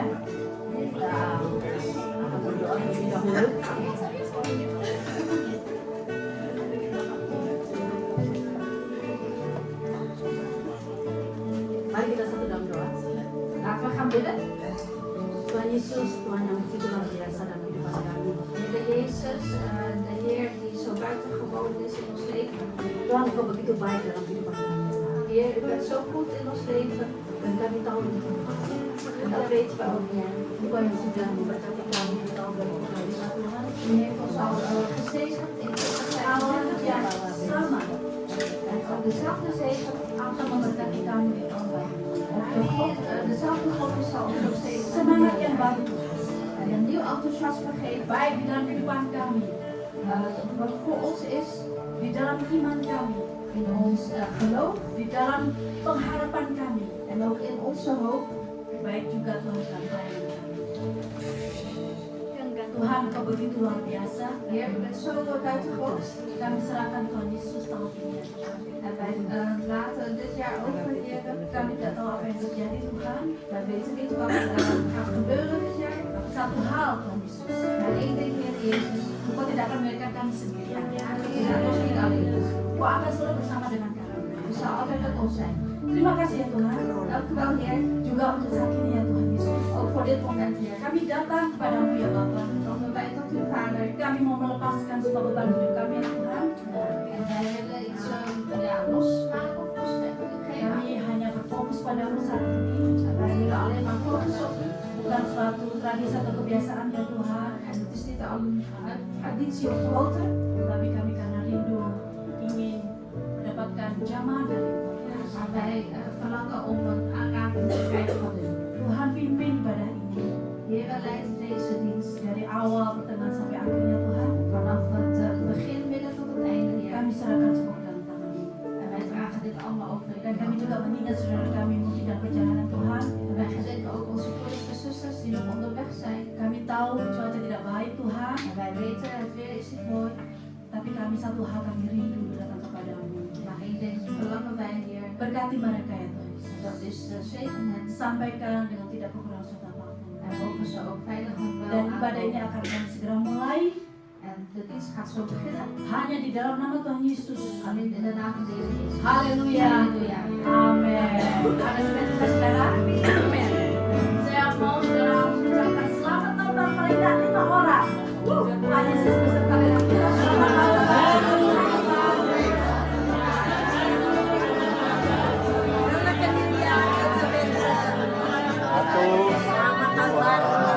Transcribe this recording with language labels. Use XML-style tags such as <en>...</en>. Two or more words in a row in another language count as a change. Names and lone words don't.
<id>Kita akan berdoa terlebih dahulu. Mari kita satu dalam doa. Apa bidden? Tuhan Yesus, Tuhan yang begitu luar biasa dalam kehidupan kami.</id> <nl>Heer Jezus, de Heer die zo buitengewoon is in ons leven.</nl> <id>Tuhan, Engkau begitu baik dalam kehidupan kami.</id> <nl>Heer, u bent zo goed in ons leven.</nl> <id>Dan kami tahu</id> <nl>En dat weten we ook, Heer.</nl> <id>Engkau yang sudah memberkati kami di tahun 2025 Tuhan.</id> <nl>U heeft ons al gezegend in 2025 jaar samen. En ook dezelfde zegen</nl> <id>Akan memberkati kami di tahun baru.</id> <nl>dezelfde God zal ons ook zegen.</nl> <id>Semangat yang baru</id> <nl>En een nieuw enthousiasme geven.</nl> <id>baik di dalam kehidupan kami,</id> <nl>Wat voor ons is,</nl> <id>di dalam iman kami,</id> <nl>in ons geloof</nl> <id>di dalam pengharapan kami,</id> <nl>en ook in onze hoop.</nl> <id>baik juga Tuhan dalam pelayanan kami. Tuhan, Engkau begitu luar biasa.</id> <nl>Heer, u bent zo buitengewoon.</nl> <id>Kami serahkan Tuhan Yesus tahun ini.</id> <nl>En wij laten dit jaar over, Heer.</nl> <id>Kami tidak tahu apa yang terjadi Tuhan.</id> <nl>Wij weten niet wat er gaat gebeuren dit jaar.</nl> <id>Satu hal Tuhan Yesus,</id> <nl>Maar één ding, Heer Jezus.</nl> <id>Engkau tidak akan membiarkan kami sendirian.</id> <nl>Heer, laat ons niet alleen.</nl> <id>Engkau akan selalu bersama dengan kami.</id> <nl>U zal altijd met ons zijn.</nl> <id>Terima kasih ya Tuhan.</id> <nl>Dank u wel, Heer.</nl> <id>Juga untuk saat ini ya Tuhan Yesus.</id> <nl>Ook voor dit moment, Heer.</nl> <id>Kami datang kepadamu ya Bapa.</id> <nl>Komen wij tot u, Vader.</nl> <id>Kami mau melepaskan semua beban hidup kami ya Tuhan.</id> <nl>En wij willen iets losmaken of losgeven.</nl> <id>Kami hanya berfokus padamu saat ini.</id> <nl>En wij willen alleen maar focussen op u.</nl> <id>Bukan suatu tradisi atau kebiasaan ya Tuhan.</id> <nl>En het is niet al een traditie of gewoonte.</nl> <id>Tapi kami karena rindu ingin mendapatkan jamaah dari Tuhan.</id> <nl>Maar wij verlangen om een aanraking te krijgen van u.</nl> <id>Tuhan pimpin ibadah ini</id> <nl>Heer, leid deze dienst.</nl> <id>dari awal pertengahan sampai akhirnya Tuhan.</id> <nl>Vanaf het begin, midden tot het einde, Heer.</nl> <id>Kami serahkan semua ke dalam tangan-Mu.</id> <nl>En wij dragen dit allemaal over</nl> <id>Dan</id> <nl>in</nl> <id>kami</id> <nl>uw</nl> <id>juga</id> <nl>handen.</nl> <id>mengingat saudara kami mungkin dalam perjalanan Tuhan.</id> <nl>En wij gedenken ook onze broeders en zusters die nog onderweg zijn.</nl> <id>Kami tahu cuaca tidak baik Tuhan.</id> <nl>En wij weten, het weer is niet mooi.</nl> <id>Tapi kami satu hal kami rindu datang kepadamu.</id> <nl>Maar één ding verlangen wij, Heer.</nl> <id>Berkati mereka ya Tuhan Yesus.</id> <nl>Dat is zegen hen.</nl> <id>Sampaikan dengan tidak kekurangan suatu apapun.</id> <nl>En mogen ze ook veilig en wel</nl> <id>Dan ibadah ini</id> <nl>aankomen.</nl> <id>akan kami segera mulai</id> <nl>En de dienst gaat zo beginnen.</nl> <id>hanya di dalam nama Tuhan Yesus.</id> <nl>Alleen in de naam van de Heer Jezus.</nl> <id>Haleluya.</id> <nl>Halleluja.</nl> <id>Amin. Ada sebentar saudara. Amin. Saya mau saudara mengucapkan selamat tahun baru paling tidak 5 orang. Tuhan Yesus beserta dengan kita. Selamat tahun baru. Selamat tahun baru.</id>